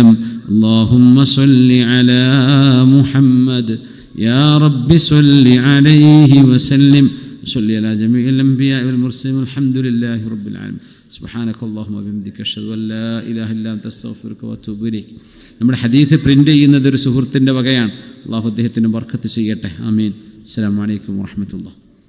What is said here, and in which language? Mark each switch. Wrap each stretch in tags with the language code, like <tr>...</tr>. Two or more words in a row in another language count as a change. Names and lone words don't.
<ar>اللهم صل على محمد يا رب صل عليه وسلم. صل على جميع الأنبياء والمرسلين والحمد لله رب العالمين. سبحانك اللهم وبحمدك أشهد أن لا إله إلا أنت أستغفرك وأتوب إليك.</ar> <ml>നമ്മുടെ ഹദീസ് പ്രിൻ്റ് ചെയ്യുന്നത് ഒരു സുഹൃത്തിൻ്റെ വകയാണ്. അള്ളാഹു അദ്ദേഹത്തിന് ബർക്കത്ത് ചെയ്യട്ടെ.</ml> <ar>آمين. السلام عليكم ورحمة الله.</ar>